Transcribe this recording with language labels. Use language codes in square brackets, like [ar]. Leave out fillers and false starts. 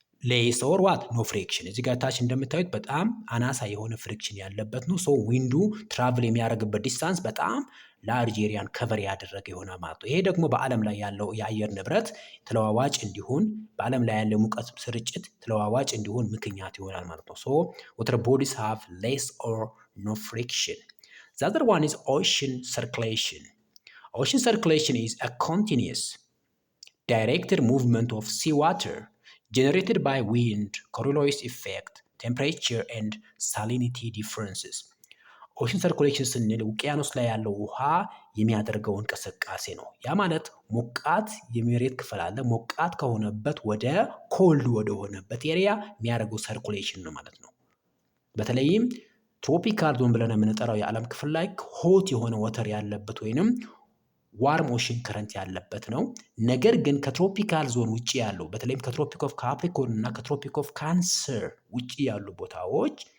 [am] ሌስ ኦር ዋት ኖ ፍሪክሽን። እዚህ ጋር ታች እንደምታዩት በጣም አናሳ የሆነ ፍሪክሽን ያለበት ነው። ሶ ዊንዱ ትራቭል የሚያደርግበት ዲስታንስ በጣም ላርጅ ኤሪያን ከቨር ያደረገ ይሆናል ማለት ነው። ይሄ ደግሞ በዓለም ላይ ያለው የአየር ንብረት ተለዋዋጭ እንዲሆን በዓለም ላይ ያለው ሙቀት ስርጭት ተለዋዋጭ እንዲሆን ምክንያት ይሆናል ማለት ነው። ሶ [en] water bodies have less or no friction. The other one is ocean circulation. Ocean circulation is a continuous directed movement of seawater generated by wind, Coriolis effect, temperature and salinity differences. [am] ኦሽን ሰርኩሌሽን ስንል ውቅያኖስ ላይ ያለው ውሃ የሚያደርገው እንቅስቃሴ ነው። ያ ማለት ሞቃት የመሬት ክፍል አለ። ሞቃት ከሆነበት ወደ ኮልድ ወደ ሆነበት ኤሪያ የሚያደርገው ሰርኩሌሽን ነው ማለት ነው። በተለይም ትሮፒካል ዞን ብለን የምንጠራው የዓለም ክፍል ላይ ሆት የሆነ ወተር ያለበት ወይንም ዋርም ኦሽን ከረንት ያለበት ነው። ነገር ግን ከትሮፒካል ዞን ውጪ ያለው በተለይም ከትሮፒክ ኦፍ ካፕሪኮርን እና ከትሮፒክ ኦፍ ካንሰር ውጪ ያሉ ቦታዎች